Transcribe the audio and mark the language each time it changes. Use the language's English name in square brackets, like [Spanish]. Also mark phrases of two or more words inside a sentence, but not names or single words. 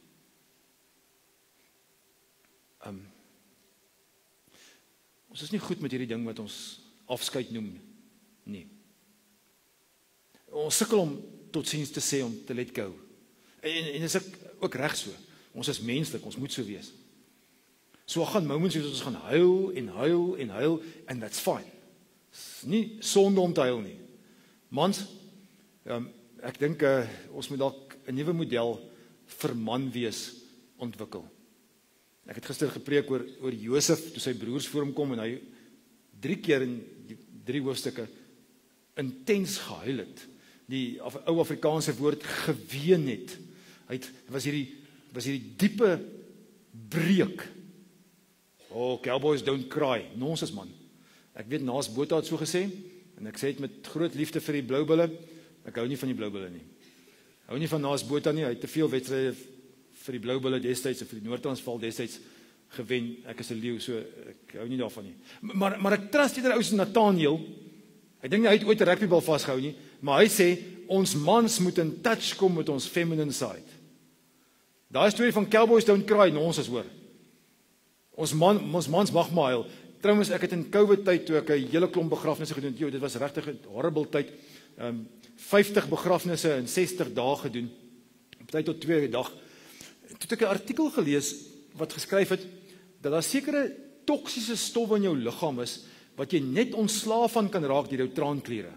[Afrikaans] Ons is nie goed met hierdie ding wat ons afskeid noem nie. Ons sukkel om totsiens te sê, om te [English] let go. [Afrikaans] En is ek ook reg so. Ons is menslik, ons moet so wees. So gaan moments wees ons gaan huil [English] and that's fine. [Afrikaans] Is nie sonde om te huil nie. Mans, ek dink ons moet dalk 'n nuwe model vir man wees ontwikkel. Ek het gister gepreek oor Josef toe sy broers voor hom kom en hy 3 keer in die 3 hoofstukke intens gehuil het. Die ou Afrikaanse woord geween het. Hy was hierdie diepe breek. [English] Cowboys don't cry. [Afrikaans] Nonsens man. Ek weet Naas Botha het so gesê en ek sê dit met groot liefde vir die Blou Bulle. Ek hou nie van die Blou Bulle nie. Hou nie van Naas Botha nie. Hy het te veel wedstryde vir die Blou Bulle destyds en vir die Noord-Transvaal destyds gewen. Ek is 'n leeu, so ek hou nie daarvan nie. Maar ek trust eerder ou se Nathaniel. Ek dink nie hy het ooit 'n rugbybal vasgehou nie, maar hy sê ons mans moet [English] in touch [Afrikaans] kom met ons [English] feminine side. [Afrikaans] Daai storie van [English] Cowboys don't cry, [Afrikaans] ons is hoor. Ons mans mag maar huil. Trouwens, ek het in COVID tyd toe ek 'n hele klomp begrafnisse gedoen. Dit was regtig 'n horrible tyd. 50 begrafnisse in 60 dae gedoen. Op tyd tot 2 dag. Toe het ek 'n artikel gelees wat geskryf het dat daar sekere toksiese stowwe in jou liggaam is wat jy net ontslaaf van kan raak deur jou traankliere.